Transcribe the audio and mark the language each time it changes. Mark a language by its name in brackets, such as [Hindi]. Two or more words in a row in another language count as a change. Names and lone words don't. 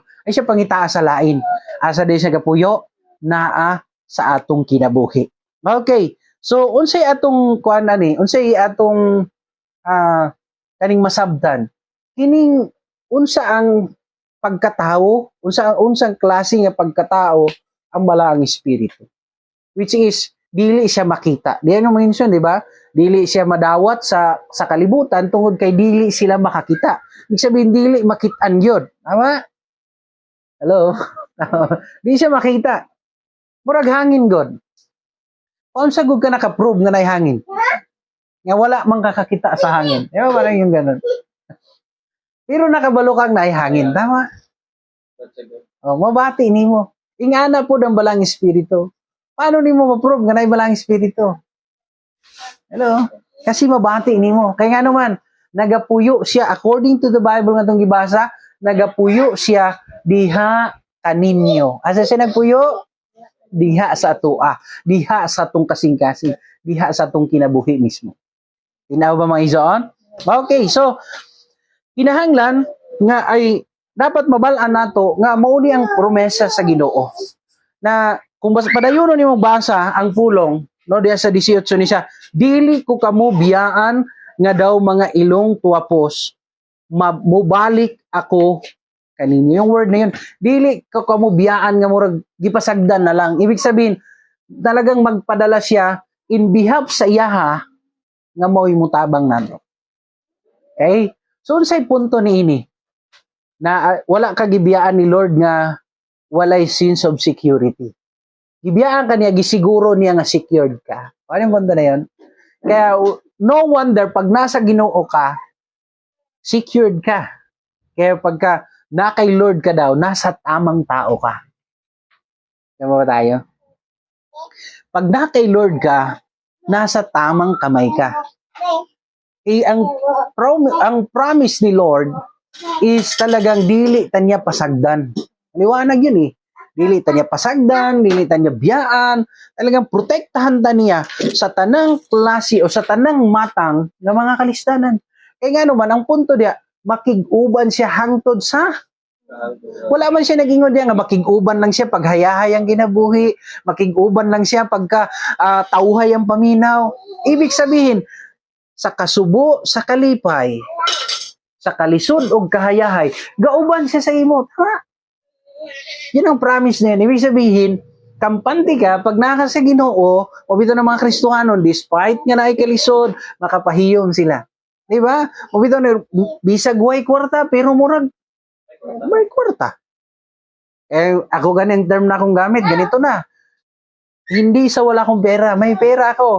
[Cebuano] Ay siya pangitaa sa lain. Asa di siya gapuyo, naa sa atong kinabuhi. Okay. So unsay atong kuan ani? Unsay atong kaning masabtan? Kining unsa ang pagkatao, unsang klase nga pagkatao ang balaang espiritu, [English] which is [Cebuano] dili siya makita. [Filipino] Diyan ang mention, di ba? [Cebuano] Dili siya madawat sa kalibutan tungod kay dili sila makakita. [Filipino] Ibig sabihin dili makitaan yun. [Cebuano] Tama? Hello? Di siya makita. Murag hangin god. Unsa gud ka naka-prove nga nay hangin? Nga wala man kakakita sa hangin. [Filipino] Di ba parang yung ganun? [Cebuano] Pero nakabalo kang nay hangin. Tama? Mabati nimo. Ingana po ng balang espiritu. Paano nimo ma-prove nga nay balang espiritu? Hello? Kasi mabati nimo. Kaya nga naman, nagapuyo siya, [English] according to the Bible [Cebuano] nga itong gibasa, nagapuyo siya diha kaninyo. Asa siya nagpuyo? Diha sa atua. Diha sa atong kasing-kasing. Diha sa atong kinabuhi mismo. Tinaw ba mga izoon? Okay, so, kinahanglan nga ay dapat mabalaan nato nga mauni ang promesa sa Ginoo. Na kung padayon ni mong basa ang pulong, no, diya sa 18 ni siya, dili ko kamo biyaan nga daw mga ilong tuwapos, mubalik ako kaninyo. [Filipino] Yung word na yun, [Cebuano] dili ko kamo biyaan nga murag gipasagdan na lang. [Filipino] Ibig sabihin, [Cebuano] talagang magpadala siya [English] in behalf [Cebuano] sa iyaha nga mao'y mutabang nato. Okay? So, unsay punto ni ini? Na wala ka gibiyaan ni Lord nga walay [English] sense of security. [Cebuano] Gibiyaan ka niya, gisiguro niya nga secured ka. [Filipino] Ano yung punto na yun? Kaya, [English] no wonder, [Filipino] pag nasa Ginoo ka, secured ka. Kaya pagka na kay Lord ka daw, nasa tamang tao ka. Tama ba tayo? Pag na kay Lord ka, nasa tamang kamay ka. [Cebuano] Ang promise ni Lord is talagang dili tanya pasagdan. [Filipino] Liwanag yun eh. [Cebuano] Dili tanya pasagdan, dili tanya biyaan, talagang protektahan taniya sa tanang klase o sa tanang matang ng mga kalistanan. Kaya nga naman, ang punto diya, makig-uban siya hangtod sa wala man siya nag-ingon diya nga makig-uban lang siya pag hayahayang ginabuhi, makig-uban lang siya pagka tauhay ang paminaw. [Filipino] Ibig sabihin, [Cebuano] sa kasubo, sa kalipay, sa kalisod o kahayahay, gauban siya sa imo. Ha? [Filipino] Yun ang promise na yan. Ibig sabihin, [Cebuano] kampante ka, pag naka sa Ginoo, o bito ng mga Kristohanon, despite nga na kalisod, makapahiyom sila. Di ba? O bito na, bisag way kwarta, pero murag, may kwarta. Ako ganang term na akong gamit, ganito na. [Filipino] Hindi sa wala akong pera, may pera ako.